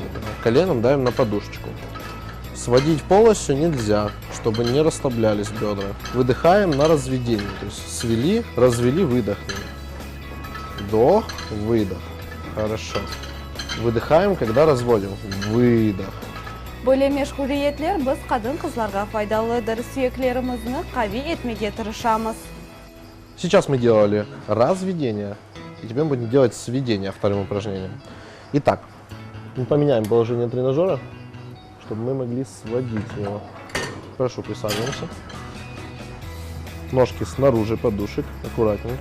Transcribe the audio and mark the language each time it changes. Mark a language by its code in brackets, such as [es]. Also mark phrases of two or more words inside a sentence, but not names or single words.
[ru] Коленом давим на подушечку. Сводить полностью нельзя, чтобы не расслаблялись бедра. Выдыхаем на разведение. То есть свели, развели, выдохнули. Вдох, выдох. Хорошо. Выдыхаем, когда разводим. Выдох. [crh] Böyle meşguliyetler biz kadın-kızlarga faydalıdır. Suyaklarımızı qavi etmege tırışamız. [ru] Сейчас мы делали разведение, и теперь мы будем делать сведение вторым упражнением. Итак, мы поменяем положение тренажера, чтобы мы могли сводить его. Хорошо, присаживаемся. Ножки снаружи подушек, аккуратненько.